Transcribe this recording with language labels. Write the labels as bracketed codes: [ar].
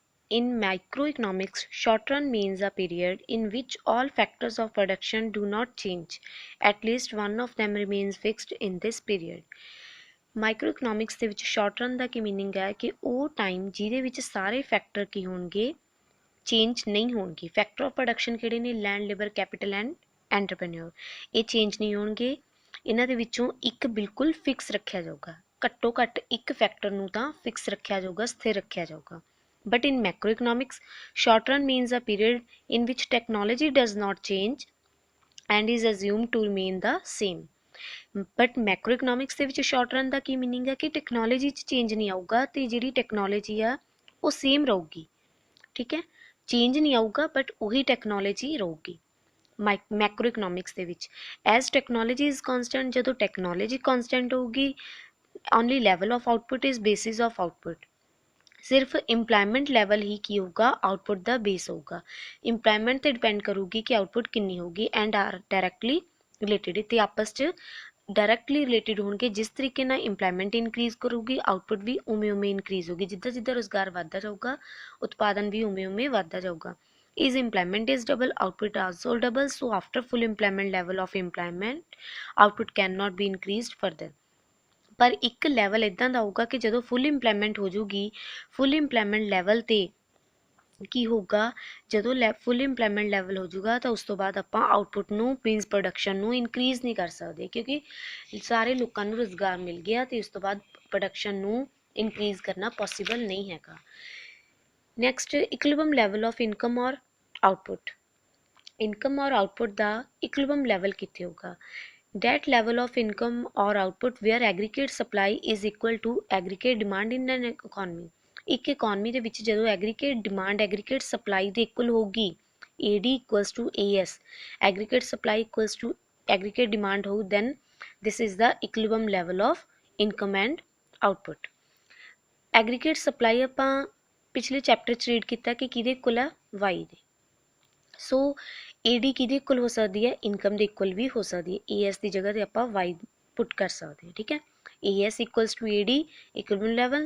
[en] In microeconomics, short run means a period in which all factors of production do not change. At least one of them remains fixed in this period. [pa] ਮਾਈਕਰੋਇਕਨੋਮਿਕਸ ਦੇ ਵਿੱਚ short run ਦਾ ਕੀ meaning ਹੈ ਕਿ ਉਹ time ਜਿਹਦੇ ਵਿੱਚ ਸਾਰੇ factor ਕੀ ਹੋਣਗੇ change ਨਹੀਂ ਹੋਣਗੇ। ਫੈਕਟਰ ਆਫ ਪ੍ਰੋਡਕਸ਼ਨ ਕਿਹੜੇ ਨੇ? Land, labour, capital and entrepreneur. ਇਹ ਚੇਂਜ ਨਹੀਂ ਹੋਣਗੇ। ਇਹਨਾਂ ਦੇ ਵਿੱਚੋਂ ਇੱਕ ਬਿਲਕੁਲ ਫਿਕਸ ਰੱਖਿਆ ਜਾਊਗਾ, ਘੱਟੋ ਘੱਟ ਇੱਕ ਫੈਕਟਰ ਨੂੰ ਤਾਂ ਫਿਕਸ ਰੱਖਿਆ ਜਾਊਗਾ, ਸਥਿਰ ਰੱਖਿਆ ਜਾਊਗਾ। [en] But in macroeconomics, short run means a period in which technology does not change and is assumed to remain the same. [pa] But macroeconomics ਦੇ ਵਿੱਚ short run ਦਾ ਕੀ meaning ਹੈ ਕਿ ਟੈਕਨੋਲੋਜੀ 'ਚ ਚੇਂਜ ਨਹੀਂ ਆਊਗਾ ਤੇ ਜਿਹੜੀ ਟੈਕਨੋਲੋਜੀ ਆ ਉਹ ਸੇਮ ਰਹੂਗੀ। ਠੀਕ ਹੈ, ਚੇਂਜ ਨਹੀਂ ਆਊਗਾ ਬਟ ਉਹੀ ਟੈਕਨੋਲੋਜੀ ਰਹੂਗੀ ਮੈਕਰੋਇਕਨੋਮਿਕਸ ਦੇ ਵਿੱਚ। [en] as technology is constant, [pa] ਜਦੋਂ ਟੈਕਨੋਲੋਜੀ ਕੌਨਸਟੈਂਟ ਹੋਊਗੀ [en] Only level of output is basis of output. [pa] ਸਿਰਫ ਇੰਪਲਾਇਮੈਂਟ ਲੈਵਲ ਹੀ ਕੀ ਹੋਊਗਾ? ਆਊਟਪੁੱਟ ਦਾ ਬੇਸ ਹੋਊਗਾ। ਇੰਪਲਾਇਮੈਂਟ 'ਤੇ ਡਿਪੈਂਡ ਕਰੂਗੀ ਕਿ ਆਊਟਪੁੱਟ ਕਿੰਨੀ ਹੋਊਗੀ [en] And are directly related. [pa] ਤੇ ਆਪਸ 'ਚ ਡਾਇਰੈਕਟਲੀ ਰਿਲੇਟਿਡ ਹੋਣਗੇ। ਜਿਸ ਤਰੀਕੇ ਨਾਲ ਇੰਪਲਾਇਮੈਂਟ ਇਨਕਰੀਜ਼ ਕਰੂਗੀ ਆਊਟਪੁੱਟ ਵੀ ਉਵੇਂ ਉਵੇਂ ਇਨਕਰੀਜ਼ ਹੋਊਗੀ। ਜਿੱਦਾਂ ਜਿੱਦਾਂ ਰੁਜ਼ਗਾਰ ਵੱਧਦਾ ਜਾਊਗਾ ਉਤਪਾਦਨ ਵੀ ਉਵੇਂ ਉਵੇਂ ਵੱਧਦਾ ਜਾਊਗਾ। [en] Is employment is double, output also double. So after full employment level of employment, output cannot be increased further. [pa] ਪਰ ਇੱਕ ਲੈਵਲ ਇੱਦਾਂ ਦਾ ਹੋਊਗਾ ਕਿ ਜਦੋਂ ਫੁੱਲ ਇੰਪਲਾਇਮੈਂਟ ਹੋ ਜੂਗੀ, ਫੁੱਲ ਇੰਪਲਾਇਮੈਂਟ ਲੈਵਲ 'ਤੇ ਕੀ ਹੋਊਗਾ? ਜਦੋਂ ਫੁੱਲ ਇੰਪਲਾਇਮੈਂਟ ਲੈਵਲ ਹੋ ਜੂਗਾ ਤਾਂ ਉਸ ਤੋਂ ਬਾਅਦ ਆਪਾਂ ਆਊਟਪੁੱਟ ਨੂੰ ਮੀਨਸ ਪ੍ਰੋਡਕਸ਼ਨ ਨੂੰ ਇਨਕਰੀਜ਼ ਨਹੀਂ ਕਰ ਸਕਦੇ ਕਿਉਂਕਿ ਸਾਰੇ ਲੋਕਾਂ ਨੂੰ ਰੁਜ਼ਗਾਰ ਮਿਲ ਗਿਆ ਤੇ ਉਸ ਤੋਂ ਬਾਅਦ ਪ੍ਰੋਡਕਸ਼ਨ ਨੂੰ ਇਨਕਰੀਜ਼ ਕਰਨਾ ਪੋਸੀਬਲ ਨਹੀਂ ਹੈਗਾ। ਨੈਕਸਟ, ਇਕੁਇਲਿਬ੍ਰਿयम ਲੈਵਲ ਆਫ ਇਨਕਮ ਔਰ ਆਊਟਪੁੱਟ। ਇਨਕਮ ਔਰ ਆਊਟਪੁੱਟ ਦਾ ਇਕੁਇਲਿਬ੍ਰਿयम ਲੈਵਲ ਕਿੱਥੇ ਹੋਊਗਾ? [en] That level of income or output where aggregate supply is equal to aggregate demand in an economy. [pa] ਇੱਕ ਇਕੋਨਮੀ ਦੇ ਵਿੱਚ ਜਦੋਂ ਐਗਰੀਗੇਟ ਡਿਮਾਂਡ ਐਗਰੀਗੇਟ ਸਪਲਾਈ ਦੇ ਇਕੁਅਲ ਹੋਊਗੀ, [en] AD equals to AS, aggregate supply equals to aggregate demand ਹੋਊ, then this is the equilibrium level of income and output. [pa] aggregate supply ਆਪਾਂ ਪਿਛਲੇ chapter 'ਚ ਰੀਡ ਕੀਤਾ ਕਿ ਕਿਹਦੇ ਇਕੁਅਲ ਆ? Y ਦੇ। ਸੋ AD ਕਿਹਦੇ ਇਕੁਅਲ ਹੋ ਸਕਦੀ ਹੈ? ਇਨਕਮ ਦੇ ਇਕੁਅਲ ਵੀ ਹੋ ਸਕਦੀ ਹੈ। AS ਦੀ ਜਗ੍ਹਾ 'ਤੇ ਆਪਾਂ Y ਪੁੱਟ ਕਰ ਸਕਦੇ ਹਾਂ। ਠੀਕ ਹੈ, AS equals to AD ਇਕੁਇਲਿਬ੍ਰਿयम level.